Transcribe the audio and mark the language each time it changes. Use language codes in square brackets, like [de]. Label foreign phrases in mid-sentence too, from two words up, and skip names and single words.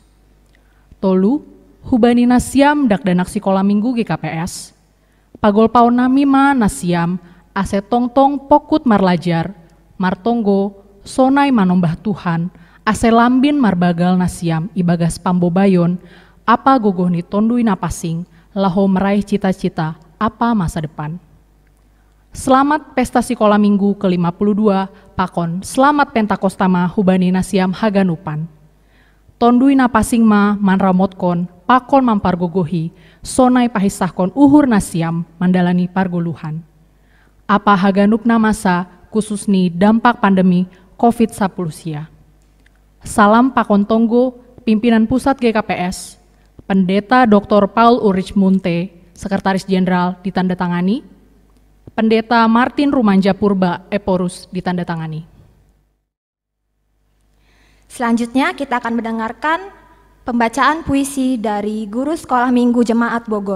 [bts] Tolu, hubani nasiam dakdanak Sekolah Minggu GKPS, pagol paon namima nasiam ase tongtong pokut marlajar, martonggo, sonai manombah Tuhan, ase lambin marbagal nasiam ibagas pambobayon, apa gogoh ni tonduina pasing, laho [id] meraih cita-cita [bts] apa [id] masa depan. Selamat Pesta Sekolah Minggu ke-52, [bts] pakon selamat Pentakostama hubani nasiam haganupan. Tonduina pasing ma manramotkon, pakon mampargogohi, sonai pahisahkon uhur nasiam mandalani pargoluhan. Apa haganupna [id] masa khusus [bts] ni [id] dampak pandemi COVID-19 [bts] sia. Salam pakon tonggo, [id] pimpinan pusat [bts] GKPS, Pendeta Dr. [id] Paul Ulrich Munte, Sekretaris Jenderal ditandatangani, Pendeta Martin Rumanja Purba Eporus ditandatangani. Selanjutnya kita akan mendengarkan pembacaan puisi dari Guru Sekolah Minggu Jemaat Bogor.